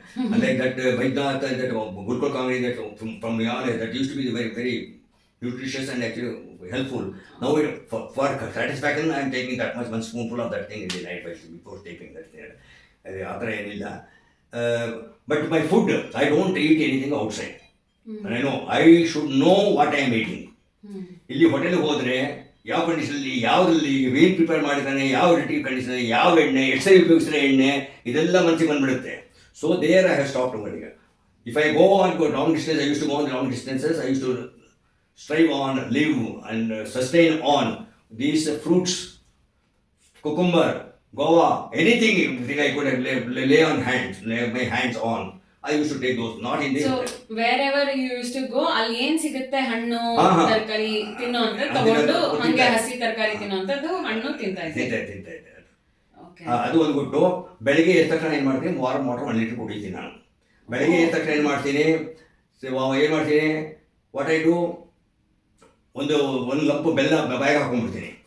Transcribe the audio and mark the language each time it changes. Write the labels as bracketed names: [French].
[English] Unlike that Vaidnath, that Gurukul Kaveri, that from Yale, that used to be very, very nutritious and actually helpful. Now for satisfaction I am taking that much, one spoonful of that thing in the night before taking that thing. [Kannada] Adra enilla. [English] But my food, I don't eat anything outside. I should know what I am eating. [Kannada] ಇಲ್ಲಿ ಹೋಟೆಲ್ಗೆ ಹೋದರೆ ಯಾವ ಕಂಡೀಷನಲ್ಲಿ, ಯಾವುದರಲ್ಲಿ ಏನು prepare ಮಾಡಿದ್ದಾನೆ, ಯಾವ ರೀತಿ condition, ಯಾವ ಎಣ್ಣೆ, ಎಷ್ಟು ಸರಿ ಉಪಯೋಗಿಸಿದ ಎಣ್ಣೆ, ಇದೆಲ್ಲ ಮನಸ್ಸಿಗೆ ಬಂದುಬಿಡುತ್ತೆ. [English] So there I have stopped. ಈಗ if I go on long distance, I use to go on long distances, I use to strive on, live and sustain on these fruits, cucumber, guava, anything I could have lay on hands, lay my hands on. I used to take those, not in the so wherever you use to go [Kannada] ಅಲ್ಲಿ ಏನ್ ಸಿಗುತ್ತೆ ಹಣ್ಣು ಹಾ, ಹಾ. ತರಕಾರಿ ತಿನ್ನೋ ಅಂತ ಅದನ್ನ ತಗೊಂಡು ತಿಂತಾ ಹಂಗೆ ಇದ್ದೆ. ಹಸಿ ತರಕಾರಿ ತಿನ್ನೋಂಥದ್ದು ಹಣ್ಣು ತಿಂತಾ ಇದ್ದೆ. ತಿಂತಾ ಇದ್ದೆ. ಓಕೆ. ಅದು ಒಂದು ಬಿಟ್ಟು ಬೆಳಗ್ಗೆ ಎದ್ದ ತಕ್ಷಣ ಏನು ಮಾಡ್ತೀನಿ, ವಾಟರ್ 1 ಲೀಟರ್ ಕುಡಿತೀನಿ ನಾನು. ಬೆಳಗ್ಗೆ ಎದ್ದ ತಕ್ಷಣ ಏನು ಮಾಡ್ತೀನಿ, ಏನು ಮಾಡ್ತೀನಿ, [English] what I do, [Kannada] ಒಂದು ಲಂಪು ಬೆಲ್ಲ ಬಾಯಿಗೆ ಹಾಕೊಂಡ್ಬಿಡ್ತೀನಿ.